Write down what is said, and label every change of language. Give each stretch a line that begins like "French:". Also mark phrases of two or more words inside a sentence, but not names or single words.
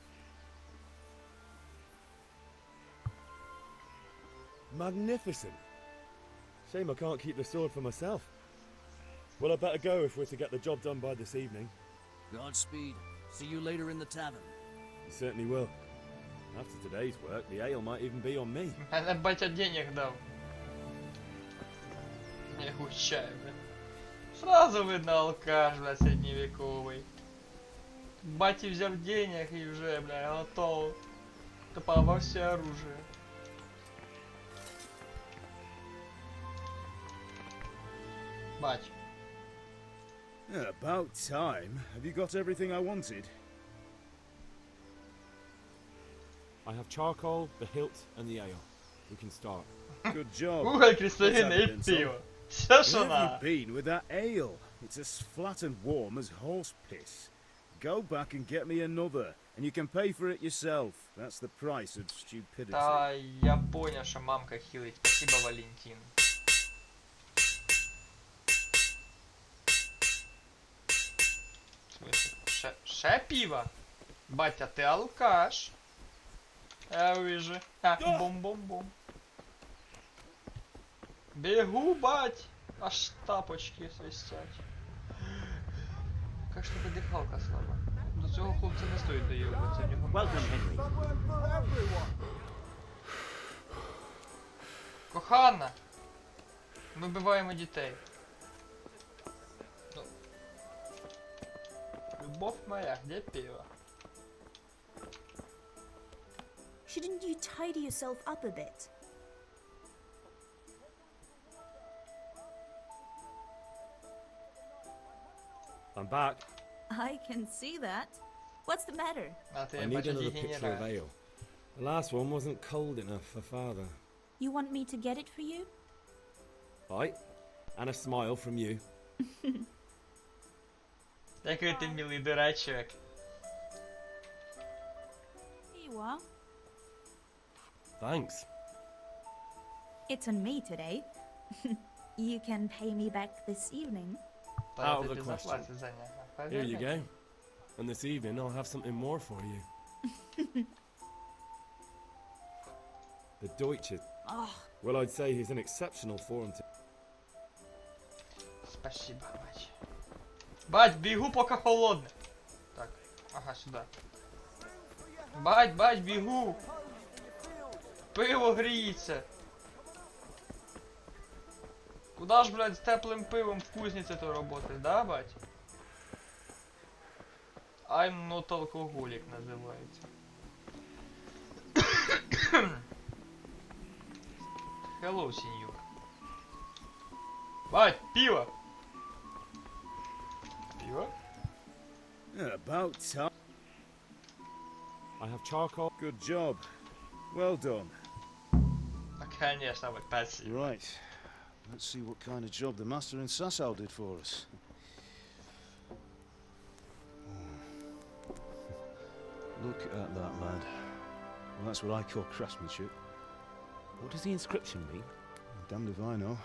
English: Magnificent. Shame I can't keep the sword for myself. Well, I better go if we're to get the job done by this evening. Godspeed. See you later in the tavern. You certainly will. After today's work, the ale might even be on me.
Russian: Мене батя денег дав. Не гущай, бля. Сразу видно алкаш, бля, средневековый. Батя взял денег и уже, бля, готов. Тупо во все оружие. Бать.
English: About time. Have you got everything I wanted? I have charcoal, the hilt, and the ale. We can start. Good job.
Russian: Уголь, кристаллины и пиво. Все, что
English: Where have
Russian: надо.
English: you been with that ale? It's as flat and warm as horse piss. Go back and get me another, and you can pay for it yourself. That's the price of stupidity.
Russian: Да, я понял, что мамка хилит. Спасибо, Валентин. В смысле? Ше пиво? Батя, ты алкаш. Я вижу. Бум-бум-бум. Бегу, бать.
Ukrainian: Аж тапочки свистять.
Russian: Как ж тебе дихалка слаба?
Ukrainian: До цього хлопця не стоїть доїбатися, в нього...
English: Welcome, Henry.
Ukrainian: Кохана! Ми вбиваємо дітей. Ну. Любов моя,
Russian: где пиво?
English: Shouldn't you tidy yourself up a bit? I'm back. I can see that. What's the matter? I need another pitcher of ale. The last one wasn't cold enough for father. You want me to get it for you? Right. And a smile from you.
Ukrainian: Який ти милий дурачок.
English: Here you are. Thanks. It's on me today. You can pay me back this evening. Out of the question. Here you go. And this evening I'll have something more for you. The Deutsche. Oh. Well, I'd say he's an exceptional form to...
Russian: Спасибо, бать. Бать, бегу, пока холодно. Так, ага, сюда. Бать, бегу.
Ukrainian: Пиво гріється.
Russian: Куда ж, блядь,
Ukrainian: з теплим пивом в кузниці
Russian: то работать, да, бать?
English: I'm not alcoholic називається. Hello, сеньор.
Russian: Бать, пиво! Пиво?
English: About time. I have charcoal. Good job. Well done.
Russian: Конечно, вот спасибо.
English: Right. Let's see what kind of job the master in Sasau did for us. Look at that, lad. Well, that's what I call craftsmanship. What does the inscription mean? Damned if I know.